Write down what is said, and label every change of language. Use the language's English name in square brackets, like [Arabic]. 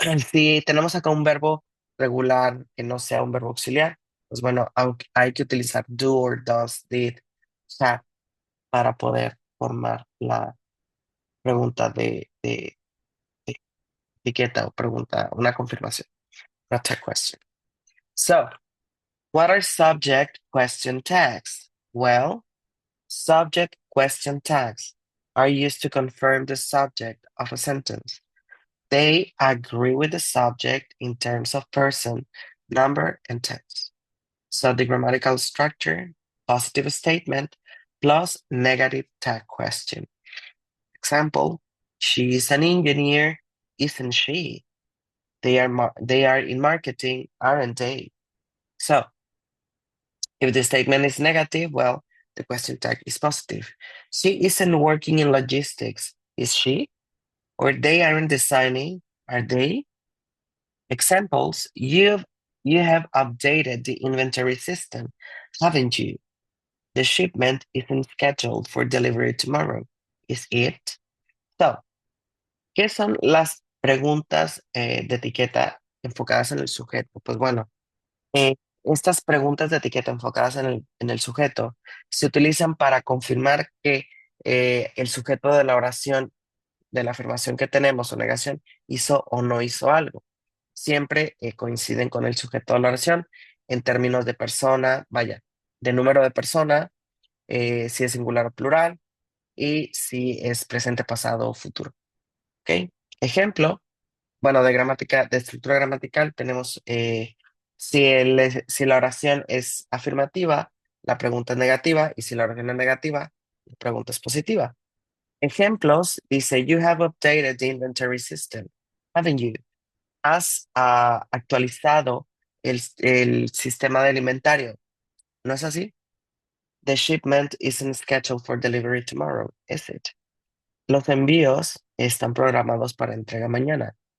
[Spanish] Si tenemos acá un verbo regular que no sea un verbo auxiliar, pues bueno, hay que utilizar do or does, did, have para poder formar la pregunta de etiqueta o pregunta, una confirmación, una tag question. [English] So, what are subject question tags? Well, subject question tags are used to confirm the subject of a sentence. They agree with the subject in terms of person, number, and tense. So the grammatical structure, positive statement, plus negative tag question. Example, she is an engineer, isn't she? They are in marketing, aren't they? So if the statement is negative, well, the question tag is positive. She isn't working in logistics, is she? Or they aren't designing, are they? Examples, you have updated the inventory system, haven't you? The shipment isn't scheduled for delivery tomorrow, is it? [Spanish] So, ¿qué son las preguntas de etiqueta enfocadas en el sujeto? Pues bueno, estas preguntas de etiqueta enfocadas en el sujeto se utilizan para confirmar que el sujeto de la oración, de la afirmación que tenemos o negación, hizo o no hizo algo. Siempre coinciden con el sujeto de la oración en términos de persona, vaya, de número de persona, si es singular o plural y si es presente, pasado o futuro. ¿Ok? Ejemplo, bueno, de gramática, de estructura gramatical, tenemos si la oración es afirmativa, la pregunta es negativa, y si la oración es negativa, la pregunta es positiva. Ejemplos, dice, [English] you have updated the inventory system, haven't you? [Spanish] Has actualizado el sistema de alimentario. ¿No es así? [English] The shipment isn't scheduled for delivery tomorrow, is it? [Spanish] Los envíos están programados para entrega mañana.